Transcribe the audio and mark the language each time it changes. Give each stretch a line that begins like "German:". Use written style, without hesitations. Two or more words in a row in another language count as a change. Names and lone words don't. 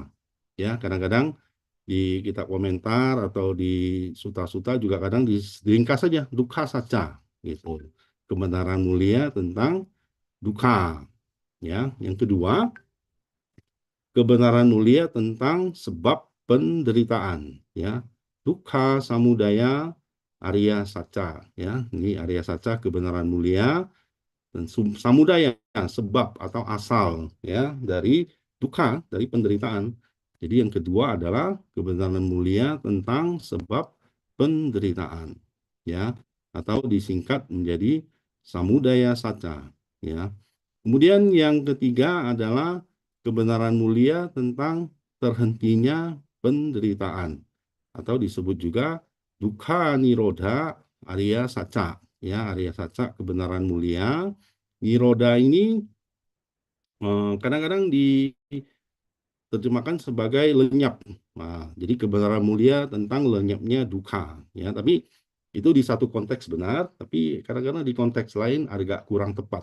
Indonesian: Ya, kadang-kadang di kitab komentar atau di suta-suta juga kadang diringkas saja
Pali: dukkha saca
Indonesian: gitu. Kebenaran mulia tentang dukkha. Ya, yang kedua, kebenaran mulia tentang sebab penderitaan, ya.
Pali: Dukkha, samudaya, Arya saca, ya.
Indonesian: Ini
Pali: Arya saca
Indonesian: kebenaran mulia, dan samudaya sebab atau asal, ya, dari dukkha, dari penderitaan. Jadi yang kedua adalah kebenaran mulia tentang sebab penderitaan, ya, atau disingkat menjadi
Pali: samudaya saca,
Indonesian: ya. Kemudian yang ketiga adalah kebenaran mulia tentang terhentinya penderitaan, atau disebut juga
Pali: dukkha nirodha Arya saca,
Indonesian: ya,
Pali: Arya saca
Indonesian: kebenaran mulia. Nirodha ini kadang-kadang diterjemahkan sebagai lenyap. Nah, jadi kebenaran mulia tentang lenyapnya dukkha, ya, tapi itu di satu konteks benar, tapi kadang-kadang di konteks lain agak kurang tepat.